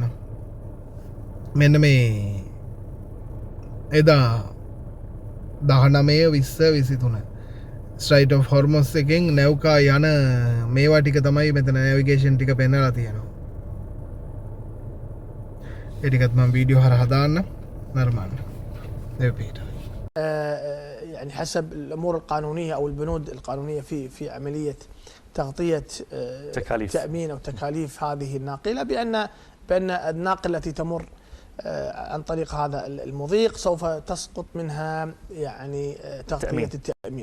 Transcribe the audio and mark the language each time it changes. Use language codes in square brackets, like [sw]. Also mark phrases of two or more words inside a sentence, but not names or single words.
[si] මෙන්න මේ එදා 19 ස්ට්‍රයිට් ඔෆ් හොර්මස් එකෙන් නැව්කා යන මේවා ටික තමයි මෙතන නැවිගේෂන් ටික පෙන්නලා තියෙනවා. ඒ ටිකත් මම වීඩියෝ හරහා දාන්න නර්මන්න. [ar] يعني حسب الامور القانونيه او البنود القانونيه في عمليه تغطيه تامين او تكاليف هذه الناقله بان الناقله التي تمر عن طريق هذا المضيق سوف تسقط منها يعني تغطيه التامين.